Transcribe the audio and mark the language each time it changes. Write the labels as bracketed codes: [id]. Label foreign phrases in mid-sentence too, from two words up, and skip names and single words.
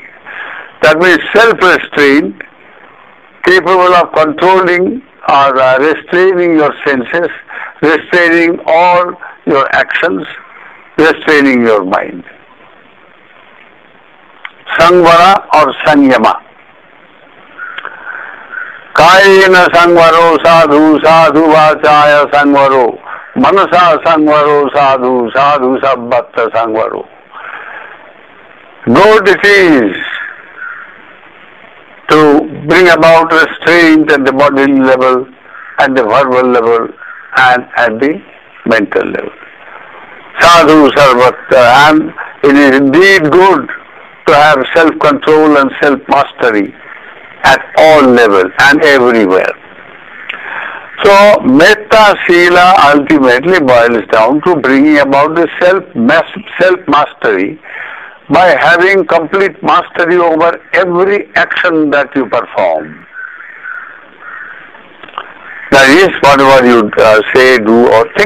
[en] That means self-restraint, capable of controlling or restraining your senses, restraining all your actions, restraining your mind. [pi] Sangvara or Sanyama. Kayena sangvaro sadhu, sadhu vachaya sangvaro, manasa sangvaro sadhu, sadhu sabbatta sangvaro. [en] Good it is to bring about restraint at the bodily level, at the verbal level, and at the mental level. [pi] Sadhu sarvatta, [en] and it is indeed good to have self-control and self-mastery at all levels and everywhere. So, [pi] metta sila [en] ultimately boils down to bringing about the self-mastery by having complete mastery over every action that you perform. That is, whatever you say, do or think.